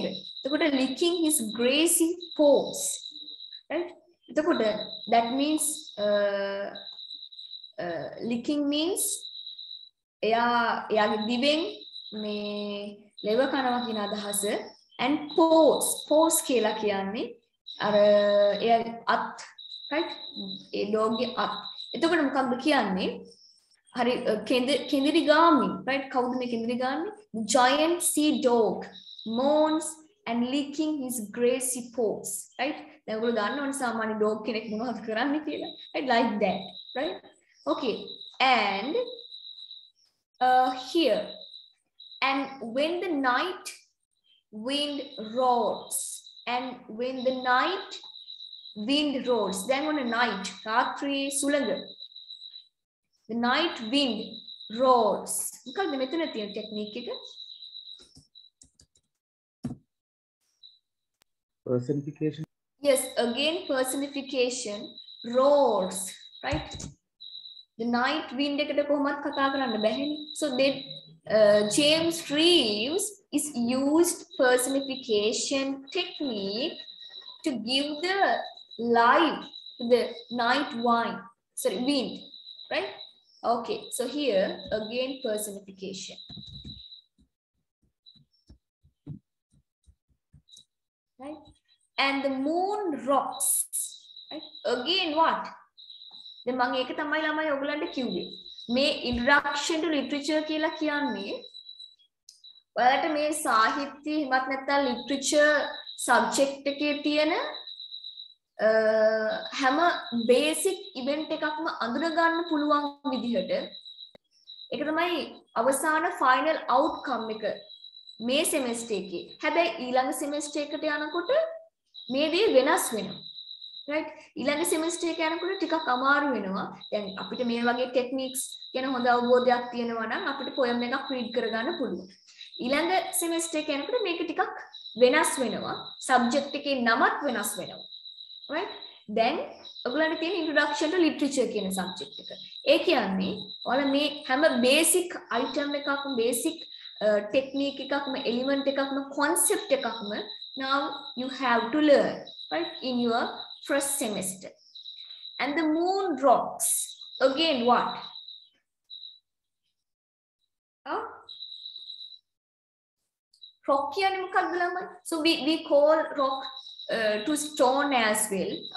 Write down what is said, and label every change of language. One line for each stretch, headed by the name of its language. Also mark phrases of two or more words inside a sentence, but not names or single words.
Sinhala: එතකොට
English: licking his grassy paws, right?
Sinhala: එතකොට
English: that means licking means
Sinhala: එයාගේ දිවෙන් මේ ලෙව කනවා කියන අදහස.
English: And paws
Sinhala: කියලා කියන්නේ අර එයාගේ අත්,
English: right?
Sinhala: ඒ dog ගේ අත්. එතකොට මොකක්ද කියන්නේ? හරි කෙඳිරි ගාමි, right? කවුද මේ කෙඳිරි ගාමි?
English: The giant sea dog moans and licking his grassy paws, right?
Sinhala: දැන් ඔයගොල්ලෝ දන්නවනේ සාමාන්‍ය dog කෙනෙක් මොනවද කරන්නේ කියලා,
English: right? Like that, right? Okay. And here, and when the night wind roars. And when the night wind roars, then on a night,
Sinhala: රාත්‍රී සුළඟ,
English: the night wind roars. Because the method technique. Personification. Yes, again personification, roars, right? The night wind
Sinhala: ekata කොහොමත් කතා කරන්න බැහැනේ.
English: So then James Reeves is used personification technique to give the life to the night wind, right? Okay, so here again personification. Right? And the moon rocks. Right? Again what? The
Sinhala: මම ඒක තමයි ළමයි ඔයගලන්ට කිව්වේ. මේ
English: introduction to literature
Sinhala: කියලා කියන්නේ ඔයාලට මේ සාහිත්‍ය හිමත් නැත්නම්
English: literature subject
Sinhala: එකේ තියෙන හැම
English: basic event
Sinhala: එකක්ම අඳුන ගන්න පුළුවන් විදිහට ඒක තමයි අවසාන
English: final outcome
Sinhala: එක මේ semester එකේ. හැබැයි ඊළඟ semester එකට යනකොට මේ දේ වෙනස් වෙනවා. Right? ඊළඟ semester එක යනකොට ටිකක් අමාරු වෙනවා. දැන් අපිට මේ වගේ techniques ගැන හොඳ අවබෝධයක් තියෙනවා නම් අපිට poem එකක් read කරගන්න පුළුවන්. ඊළඟ semester එක යනකොට මේක ටිකක් වෙනස් වෙනවා. subject එකේ නමත් වෙනස් වෙනවා. Right? දැන් ඔයගොල්ලන්ට තියෙන
English: introduction to literature
Sinhala: කියන subject එක. ඒ කියන්නේ ඔයාලා මේ හැම
English: basic item
Sinhala: එකක්ම
English: basic technique
Sinhala: එකක්ම element එකක්ම concept එකක්ම
English: now you have to learn, right, in your first semester. And the moon rocks. Again, what? Huh? Rock. So we call rock to stone as well.